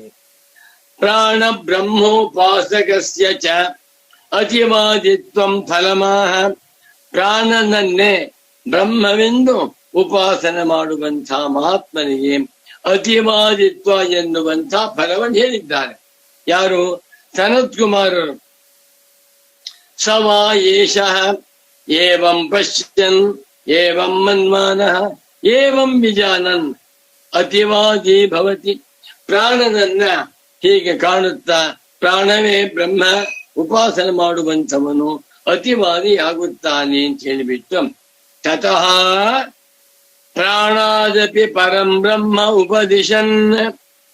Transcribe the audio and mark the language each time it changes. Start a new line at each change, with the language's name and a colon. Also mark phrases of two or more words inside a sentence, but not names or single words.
Sanskrit: ಪ್ರಾಣ ಬ್ರಹ್ಮೋಪಾಸಕಸ್ಯ ಚ ಅತಿವಾದಿತ್ವಂ ಫಲಮಾಹ.
Kannada: ಪ್ರಾಣನನ್ನೇ ಬ್ರಹ್ಮವೆಂದು ಉಪಾಸನೆ ಮಾಡುವಂಥ ಮಹಾತ್ಮನಿಗೆ ಅತಿವಾದಿತ್ವ ಎನ್ನುವಂಥ ಫಲವನ್ನು ಹೇಳಿದ್ದಾರೆ. ಯಾರು? ಸನತ್ಕುಮಾರರು.
Sanskrit: ಸವಾ ಏಷಃ ಏವಂ ಪಶ್ಯನ್ ಏವಂ ಮನ್ಮಾನಃ ಏವಂ ವಿಜಾನನ್ ಅತಿವಾದಿ ಭವತಿ.
Kannada: ಪ್ರಾಣನನ್ನ ಹೀಗೆ ಕಾಣುತ್ತಾ ಪ್ರಾಣವೇ ಬ್ರಹ್ಮ ಉಪಾಸನೆ ಮಾಡುವಂಥವನು ಅತಿವಾದಿ ಆಗುತ್ತಾನೆ ಅಂತ ಹೇಳಿಬಿಟ್ಟು
Sanskrit: ತತಃ ಪ್ರಾಣಾದಪಿ ಪರಂ ಬ್ರಹ್ಮ ಉಪದಿಶನ್.